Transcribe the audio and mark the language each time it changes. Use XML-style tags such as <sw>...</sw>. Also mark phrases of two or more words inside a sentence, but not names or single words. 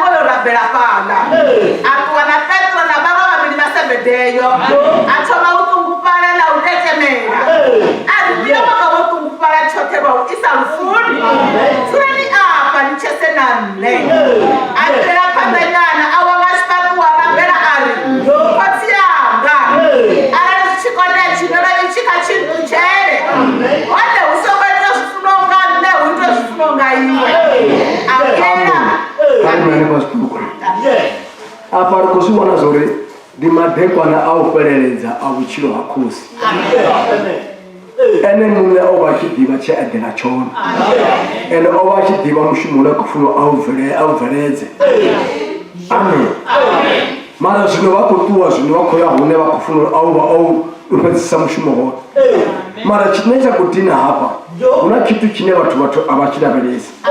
<ve>yo rabela fhaḽa a ṱuwa na Petro na vhaṅwe vhavhili vha Sebedeyo a thoma u ṱungufhala na u tetemela a ri mbilo vha nga vho ṱungufhala tshoṱhe vha u isa lufuni dzulani afha ni tshese na nṋe a bvela phanḓa nyana a wanga tshifhaṱuwo a rabela a ri khotsi yanga arali zwi tshi konea tshimelo itshi kha tshintutshele hone hu songo ita zwifuno nga nṋe hu ite zwifuno nga iwe amena apa ri khou zwi vhona zwori ndi madekwana a u fheleledza a vhutshilo ha khosi ene muṋe o vha a tshi ḓivha tshe eḓela tshone ene o vha a tshi ḓivha mushumo une a khou funa a u bveledze amen mara zwino vha khou ṱuwa zwino vha khou ya hune vha khou funa a vha o fhedzisa mushumo hone mara tshine tsha khou dina hafha hu na tshithu tshine vhathu a vha tshi lavhelesi</ve>